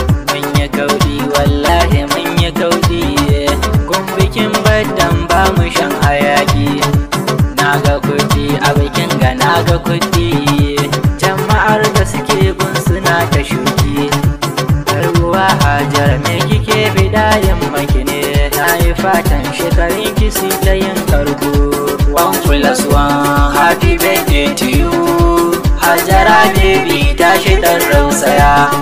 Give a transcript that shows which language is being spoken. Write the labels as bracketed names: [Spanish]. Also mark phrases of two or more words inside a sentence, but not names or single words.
[Hausa] Mun yi kauɗi, wallahi mun yi kauɗi. Kun Bikin baddan ba mu shan hayaki. Na ga kuɗi a bikin ga, na ga kuɗi. Jama'ar da suke gun suna ta shuki. Yar uwa Hajar, me kike bida yin maki ne? Na yi fatan shekarun ki su ta yin karko. [English] One plus one, happy birthday to you. [Hausa] Hajara baby, tashi ɗan rausaya.